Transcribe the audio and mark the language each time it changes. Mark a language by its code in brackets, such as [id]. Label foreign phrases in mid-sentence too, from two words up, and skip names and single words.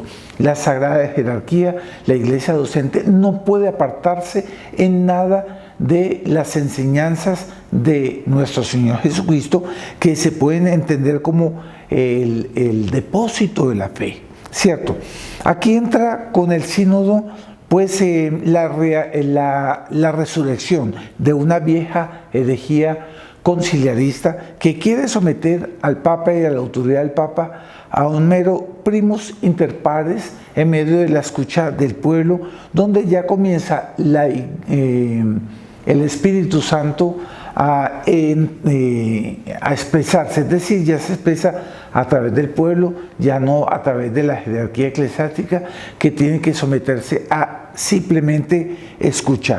[es] La sagrada jerarquía, la iglesia docente, no puede apartarse en nada de las enseñanzas de nuestro Señor Jesucristo, que se pueden entender como el depósito de la fe, ¿cierto? Aquí entra con el sínodo pues la resurrección de una vieja herejía conciliarista que quiere someter al Papa y a la autoridad del Papa a un mero [la] primus inter pares [es] en medio de la escucha del pueblo, donde ya comienza el Espíritu Santo a expresarse, es decir, ya se expresa a través del pueblo, ya no a través de la jerarquía eclesiástica, que tiene que someterse a simplemente escuchar.